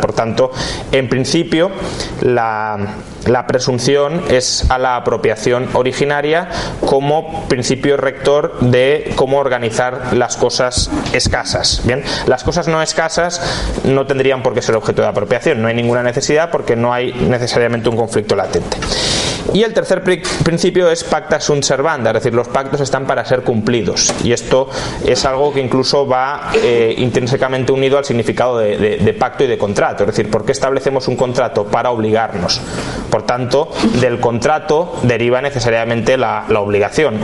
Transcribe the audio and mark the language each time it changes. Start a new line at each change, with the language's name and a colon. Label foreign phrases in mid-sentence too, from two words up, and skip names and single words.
Spanish: Por tanto, en principio la presunción es a la apropiación originaria como principio rector de cómo organizar las cosas escasas. Bien, las cosas no escasas no tendrían por qué ser objeto de apropiación, no hay ninguna necesidad porque no hay necesariamente un conflicto latente. Y el tercer principio es
Latin: pacta sunt servanda,
Spanish: es decir, los pactos están para ser cumplidos, y esto es algo que incluso va intrínsecamente unido al significado de pacto y de contrato. Es decir, ¿por qué establecemos un contrato? Para obligarnos. Por tanto, del contrato deriva necesariamente la obligación.